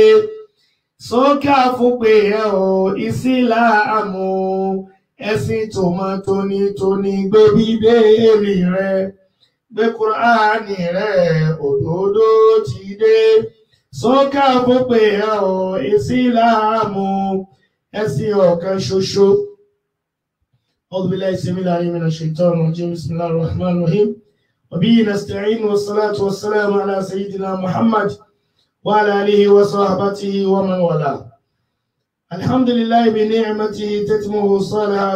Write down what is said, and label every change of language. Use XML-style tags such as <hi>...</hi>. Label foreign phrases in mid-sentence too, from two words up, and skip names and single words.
<yo>Sókè àfúnpè ẹ o, Ìsìlámù ẹ̀sìn tó mọ́ tónítóní. Gbé Bíbélì rẹ, gbé Kùránì rẹ, òdodo ti dé. Sókè àfúnpè ẹ o, Ìsìlámù ẹ̀sìn ọ̀kan ṣoṣo.</yo> <ar>أعوذ بالله السميع العليم من الشيطان الرجيم. بسم الله الرحمن الرحيم. وبه نستعين والصلاة والسلام على سيدنا محمد وعلى آله وصحبه ومن والاه. الحمد لله بنعمته تتمه الصالحات.</ar>